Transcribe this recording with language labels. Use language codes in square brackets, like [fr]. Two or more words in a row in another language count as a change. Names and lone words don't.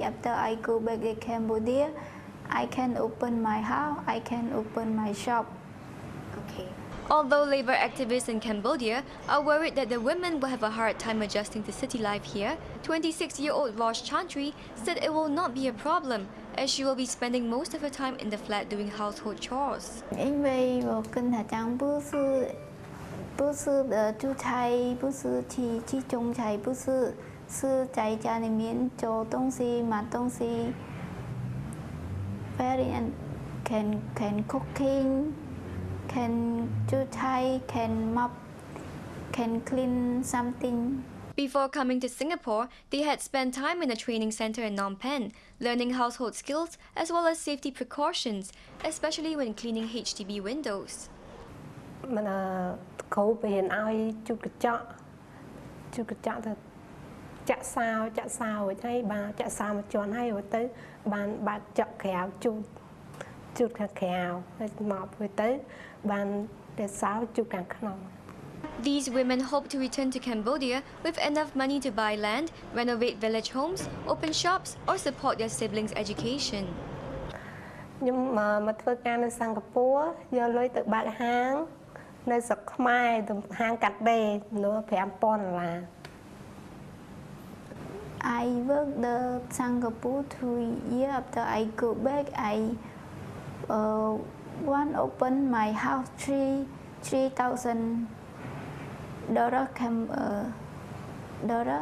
[en] After I go back to Cambodia, I can open my house, I can open my shop. Okay. Although labor activists in Cambodia are worried that the women will have a hard time adjusting to city life here, 26-year-old Rosh Chantry said it will not be a problem, as she will be spending most of her time in the flat doing household chores. [zh] 因为我跟他讲不是煮菜，不是去种菜，不是在家里面做东西、买东西。 [en] Very can cooking, can [zh] 煮菜, [en] can mop, can clean something. Before coming to Singapore, they had spent time in a training center in Phnom Penh, learning household skills as well as safety precautions, especially when cleaning HDB windows. [km] គ្រូបរៀនឲ្យជូតកញ្ចក់ទៅចាក់សាវរួចហើយបាទចាក់សាវមួយជាន់ហើយរួចទៅបានបើកចក់ក្រៅជូតខាងក្រៅហើយមករួចទៅបានតែសាវជូតខាងក្នុង [en] These women hope to return to Cambodia with enough money to buy land, renovate village homes, open shops, or support their siblings' education. [km] ខ្ញុំមកធ្វើការនៅសិង្ហបុរីយកលុយទៅបើកហាងនៅស្រុកខ្មែរហាងកាត់ដេរនោះ$5,000 [en] I work the Singapore 2 years. After I go back, I want open my house $3,000 dollar.